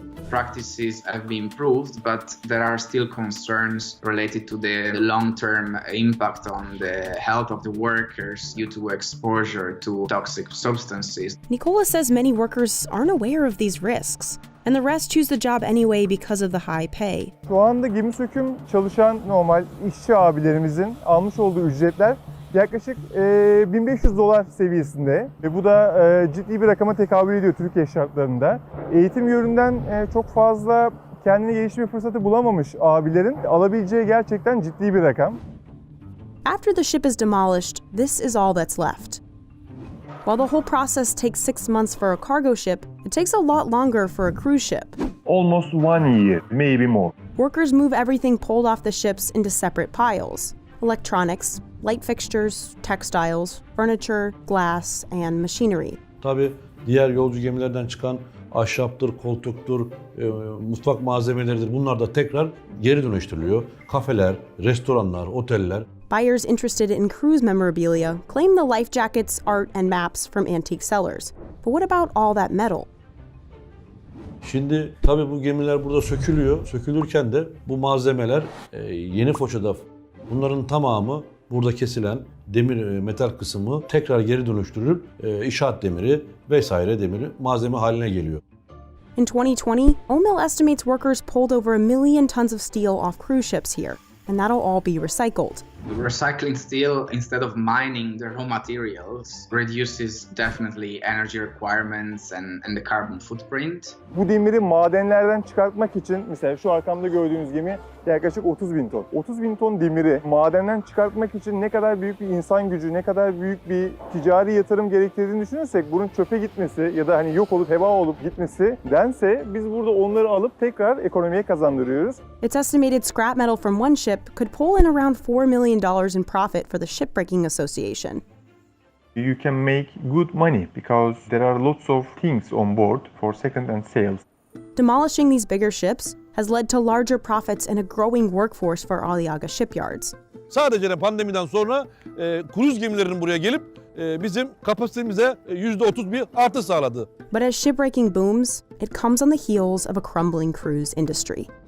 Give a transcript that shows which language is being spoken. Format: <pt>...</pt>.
<en>Practices have been improved, but there are still concerns related to the long-term impact on the health of the workers due to exposure to toxic substances. Nicola says many workers aren't aware of these risks, and the rest choose the job anyway because of the high pay.</en> <tr>Şu anda gemi söküm çalışan normal işçi abilerimizin almış olduğu ücretler yaklaşık $1500 seviyesinde ve bu da ciddi bir rakama tekabül ediyor Türkiye şartlarında. Eğitim yönünden çok fazla kendini geliştirme fırsatı bulamamış abilerin alabileceği gerçekten ciddi bir rakam.</tr> <en>After the ship is demolished, this is all that's left. While the whole process takes 6 months for a cargo ship, it takes a lot longer for a cruise ship. Almost 1 year, maybe more. Workers move everything pulled off the ships into separate piles: electronics, light fixtures, textiles, furniture, glass, and machinery.</en> <tr>Tabii diğer yolcu gemilerden çıkan ahşaptır, koltuktur, mutfak malzemeleridir. Bunlar da tekrar geri dönüştürülüyor. Kafeler, restoranlar, oteller.</tr> <en>Buyers interested in cruise memorabilia claim the life jackets, art, and maps from antique sellers. But what about all that metal?</en> <tr>Şimdi tabii bu gemiler burada sökülüyor. Sökülürken de bu malzemeler yeni Foça'da bunların tamamı burada kesilen demir, metal kısmı tekrar geri dönüştürülüp inşaat demiri vesaire demiri malzeme haline geliyor.</tr> <en>In 2020, OMIL estimates workers pulled over 1 million tons of steel off cruise ships here, and that'll all be recycled. Recycling steel instead of mining the raw materials reduces definitely energy requirements and the carbon footprint.</en> <tr>Bu demiri madenlerden çıkartmak için mesela şu arkamda gördüğünüz gemi yaklaşık 30.000 ton. 30.000 ton demiri madenden çıkartmak için ne kadar büyük bir insan gücü, ne kadar büyük bir ticari yatırım gerektirdiğini düşünürsek bunun çöpe gitmesi ya da hani yok olup heba olup gitmesi dense biz burada onları alıp tekrar ekonomiye kazandırıyoruz.</tr> <en>It's estimated scrap metal from one ship could pull in around $4 million in profit for the Shipbreaking Association. You can make good money because there are lots of things on board for second-hand sales. Demolishing these bigger ships has led to larger profits and a growing workforce for Aliaga shipyards.</en> <tr>Sadece de pandemiden sonra kruz gemilerinin buraya gelip bizim kapasitemize %30 bir artış sağladı.</tr> <en>But as shipbreaking booms, it comes on the heels of a crumbling cruise industry.</en>